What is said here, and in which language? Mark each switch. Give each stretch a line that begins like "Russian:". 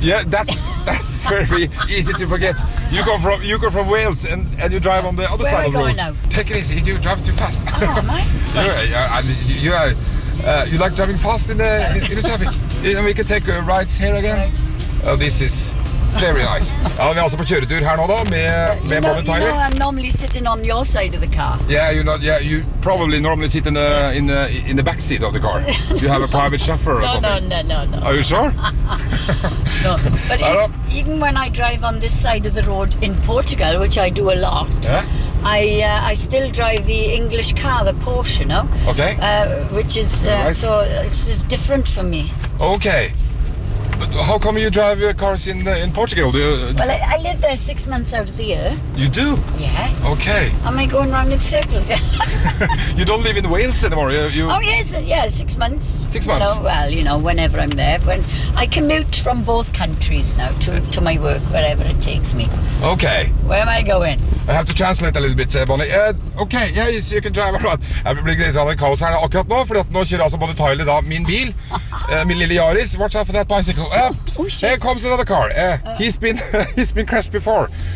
English: Yeah, that's very easy to forget. You go from Wales and you drive on the other Where side of the road. Where are you going now? Take it easy. You drive too fast. Oh, am I? Right. You are... you like driving fast in the traffic? And we can take rides here again? Right. Oh, this is very nice.
Norwegian: Ja, vi altså på kjøretur her nå da, med Bonnie Tyler.
English: You know, I'm normally sitting on your side of the car. Yeah, you probably normally sit in the back seat of the car. You have a private chauffeur or something. No. Are you sure? No, but even when I drive on this side of the road in Portugal, which I do a lot, I still drive the English car, the Porsche, you know? Okay. Which is, right. So it's different for me. Okay. But how come you drive your cars in Portugal? Do you, well, I live there 6 months out of the year. You do? Yeah. Okay. Am I going round in circles? You don't live in Wales anymore? Yes, 6 months. 6 months? You know, well, you know, whenever I'm there. When I commute from both countries now to my work, wherever it takes me. Okay. Where am I going? I have to translate a little bit, Bonnie. Okay, yeah, yes, you can drive around.
Norwegian: Jeg vil bli gledet av en kaos her akkurat nå, for nå kjører altså Bonnie Tyler da min bil, min lille Yaris.
English: Watch out for that bicycle. Here comes another car. He's been crashed before.